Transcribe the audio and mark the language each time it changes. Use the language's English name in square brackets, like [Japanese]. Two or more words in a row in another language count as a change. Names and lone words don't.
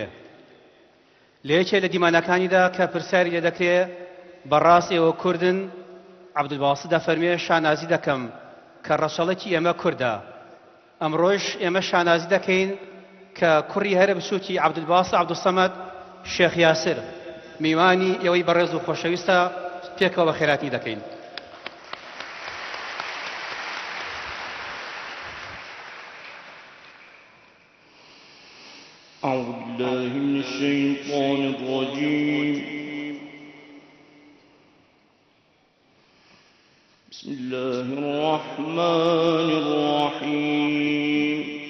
[Central Kurdish] لە یەکێ لە دیمانەکانیدا کە پرسیاری لێ دەکرێ بەڕاست ئێوە کوردن، عەبدولباسط دەفەرمێ شانازی دەکەم کە ڕەشەڵەکی ئێمە کوردە. ئەمڕۆیش ئێمە شانازی دەکەین کە کوڕی هەرە بچووکی عەبدولباسط عەبدوسەمەد شێخ یاسر میوانی ئێوەی بەڕێز و خۆشەویستە پێکەوە بە خێراتی دەکەین. [Arabic] أعوذ بالله من الشيطان الرجيم. بسم الله الرحمن الرحيم.